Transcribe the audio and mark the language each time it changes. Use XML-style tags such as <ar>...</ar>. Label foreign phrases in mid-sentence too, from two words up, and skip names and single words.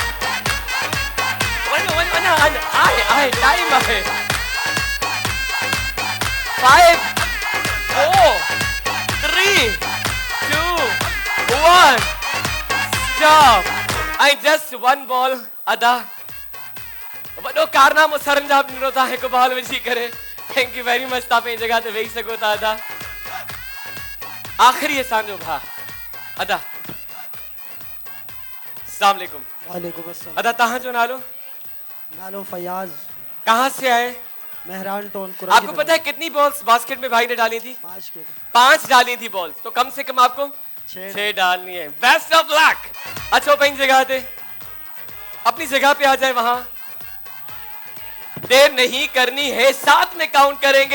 <sd>वनो आए टाइम है।</sd> <en>5 4 3 2 1 stop. I just</en> <sd>1 बॉल अदा वॾो कारनामो सरंजाम ॾिनो था हिकु बॉल विझी करे।</sd> <en>Thank you very much.</en> <sd>तव्हां पंहिंजी जगह ते वेही सघो था अदा। आखिरी असांजो भाउ अदा।</sd> <ar>السلام عليكم. وعليكم السلام.</ar> <sd>अदा तव्हांजो नालो? नालो फयाज।</sd> <hi>कहाँ से आए? मेहरान टोन। आपको पता है कितनी बॉल्स बास्केट में भाई ने डाली थी? 5 डाली थी बॉल्स। तो कम से कम आपको 6 डालनी है।</hi> <en>best of luck.</en> <hi>अच्छा अपनी जगह पे अपनी जगह पे आ जाए। वहां देर नहीं करनी है, साथ में काउंट करेंगे।</hi>